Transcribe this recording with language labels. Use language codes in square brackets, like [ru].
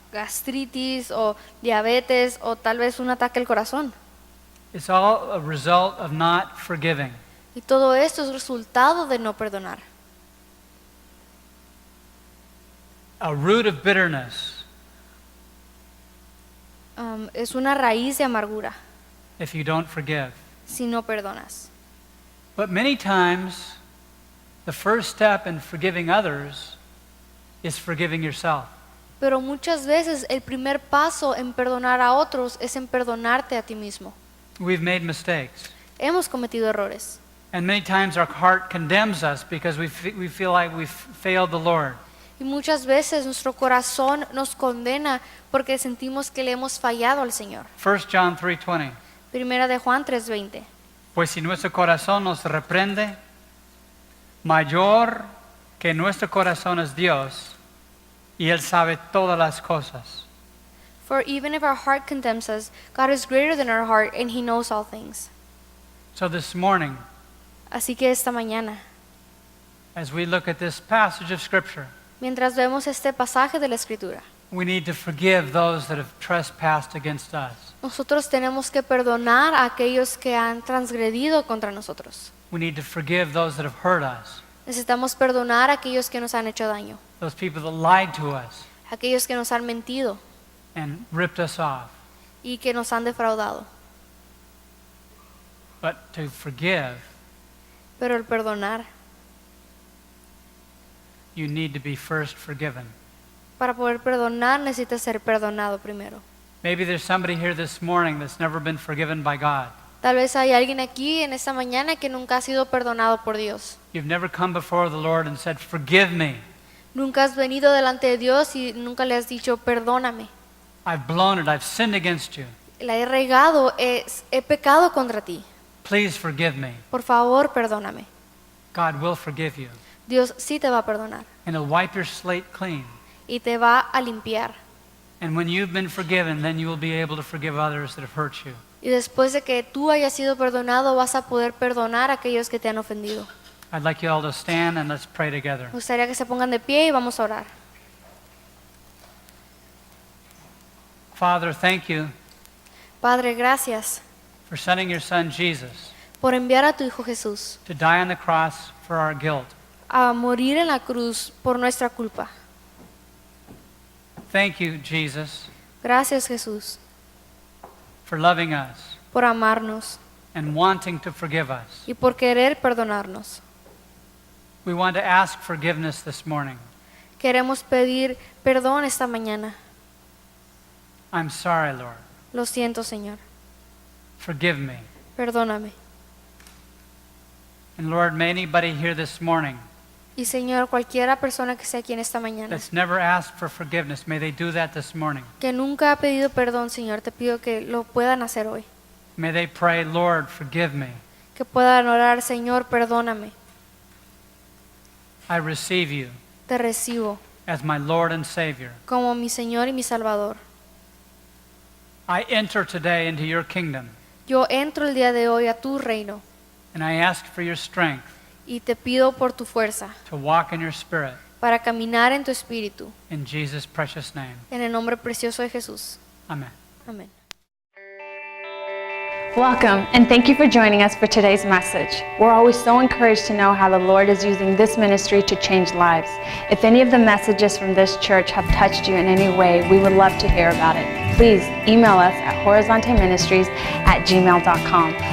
[es] gastritis o diabetes o tal vez un ataque al corazón. [en] It's all a result of not forgiving. [es] Y todo esto es resultado de no perdonar. [en] A root of bitterness, [es] Es una raíz de amargura [en] if you don't forgive. [es] si no perdonas. [en] But many times, the first step in forgiving others is forgiving yourself. [es] Pero muchas veces el primer paso en perdonar a otros es en perdonarte a ti mismo. [en] We've made mistakes. [es] Hemos cometido errores. [en] And many times our heart condemns us because we feel like we've failed the Lord. [es] Y muchas veces nuestro corazón nos condena porque sentimos que le hemos fallado al Señor. [en] 1 John 3:20. [es] Primera de Juan 3:20. Pues si nuestro corazón nos reprende, mayor que nuestro corazón es Dios, y Él sabe todas las cosas. [en] For even if our heart condemns us, God is greater than our heart and He knows all things. So this morning, [es] Así que esta mañana, [en] as we look at this passage of Scripture, [es] mientras vemos este pasaje de la Escritura, [en] we need to forgive those that have trespassed against us. [es] nosotros tenemos que perdonar a aquellos que han transgredido contra nosotros. [en] We need to forgive those that have hurt us, [es] Necesitamos perdonar a aquellos que nos han hecho daño, [en] those people that lied to us [es] aquellos que nos han mentido [en] and ripped us off. [es] y que nos han defraudado. [en] But to forgive, [es] Pero el perdonar, [en] you need to be first forgiven. [es] para poder perdonar necesitas ser perdonado primero. [en] Maybe there's somebody here this morning that's never been forgiven by God. [es] Tal vez hay alguien aquí en esta mañana que nunca ha sido perdonado por Dios. [en] You've never come before the Lord and said, "Forgive me. [es] Nunca has venido delante de Dios y nunca le has dicho, perdóname. [en] I've blown it. I've sinned against you. [es] La he regado, he pecado contra ti. [en] Please forgive me." [es] Por favor, perdóname. [en] God will forgive you. [es] Dios sí te va a perdonar [en] And He'll wipe your slate clean. [es] y te va a limpiar. [en] And when you've been forgiven, then you will be able to forgive others that have hurt you. [es] Y después de que tú hayas sido perdonado, vas a poder perdonar a aquellos que te han ofendido. [en] I'd like you all to stand and let's pray together. [es] Me gustaría que se pongan de pie y vamos a orar. [en] Father, thank you [es] Padre, gracias [en] for sending your Son Jesus [es] por enviar a tu Hijo Jesús [en] to die on the cross for our guilt. [es] a morir en la cruz por nuestra culpa. [en] Thank you, Jesus, [es] Gracias, Jesús, [en] for loving us [es] por amarnos [en] and wanting to forgive us. [es] y por querer perdonarnos. [en] We want to ask forgiveness this morning. [es] Queremos pedir perdón esta mañana. [en] I'm sorry, Lord. [es] Lo siento, Señor. [en] Forgive me. [es] Perdóname. [en] And Lord, may anybody here this morning [es] Y Señor, cualquiera persona que esté aquí en esta mañana, [en] that's never asked for forgiveness, may they do that this morning. [es] que nunca ha pedido perdón, Señor, te pido que lo puedan hacer hoy. [en] May they pray, Lord, forgive me. [es] Que puedan orar, Señor, perdóname. [en] I receive you [es] Te recibo [en] as my Lord and Savior. [es] como mi Señor y mi Salvador. [en] I enter today into your kingdom, [es] Yo entro el día de hoy a tu reino [en] and I ask for your strength [es] y te pido por tu fuerza [en] to walk in your spirit. [es] para caminar en tu espíritu. [en] In Jesus' precious name. [es] En el nombre precioso de Jesús. [en] Amen. [es] Amén. [en] Welcome, and thank you for joining us for today's message. We're always so encouraged to know how the Lord is using this ministry to change lives. If any of the messages from this church have touched you in any way, we would love to hear about it. Please email us at horizonteministries@gmail.com.